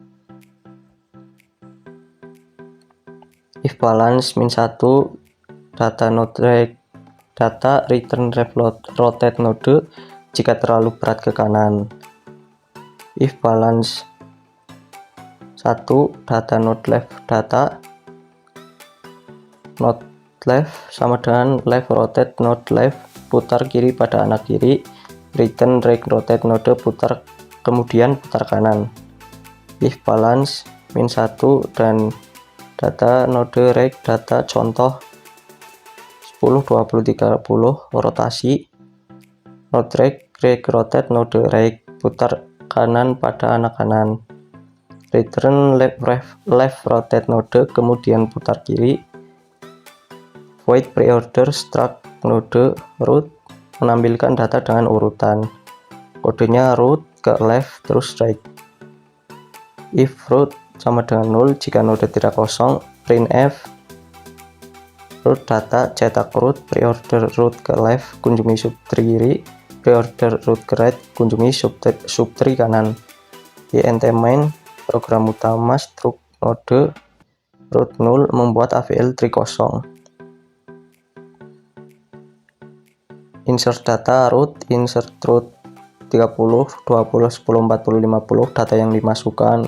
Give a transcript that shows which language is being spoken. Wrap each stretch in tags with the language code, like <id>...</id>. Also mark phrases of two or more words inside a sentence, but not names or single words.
<en>If balance min 1 data node right data return right rotate node,</en> <id>jika terlalu berat ke kanan.</id> <en>If balance 1 data node left data node left</en> <id>sama dengan</id> <en>left rotate node left,</en> <id>putar kiri pada anak kiri.</id> <en>Return right rotate node</en> <id>kemudian putar kanan.</id> <en>If balance min 1 dan data node right data contoh 10, 20, 30 rotasi. Node right rotate node right,</en> <id>putar kanan pada anak kanan.</id> <en>Return left rotate node</en> <id>kemudian putar kiri.</id> <en>Void preorder struct node root</en> <id>menampilkan data dengan urutan. Kodenya root ke left terus right.</id> <en>If root</en> <id>sama dengan 0, jika node tidak kosong.</id> <en>Printf root data</en> <id>cetak root,</id> <en>preorder root</en> <id>ke left kunjungi subtree kiri,</id> <en>preorder root</en> <id>ke right kunjungi subtree kanan.</id> <en>int main</en> <id>program utama</id> <en>struk node root</en> <id>0 membuat AVL3 kosong.</id> <en>Insert data root, insert root 30, 20, 10, 40, 50</en> <id>data yang dimasukkan.</id>